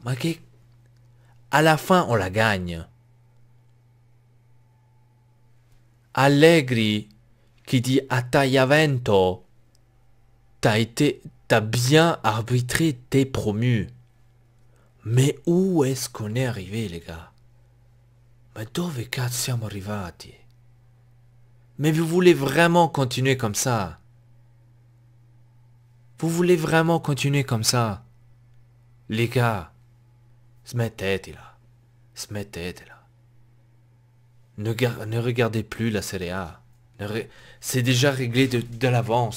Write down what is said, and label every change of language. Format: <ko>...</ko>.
<it>Ma che</it> <fr>à la fin on la gagne. Allegri qui dit à Tagliavento t'as bien arbitré, t'es promu. Mais où est-ce qu'on est arrivé les gars?</fr> <it>Ma dove cazzo siamo arrivati?</it> <fr>Mais vous voulez vraiment continuer comme ça? Vous voulez vraiment continuer comme ça? Les gars,</fr> <it>smettetela. Smettetela.</it> <fr>Ne regardez plus la Serie A. C'est déjà réglé de l'avance.</fr>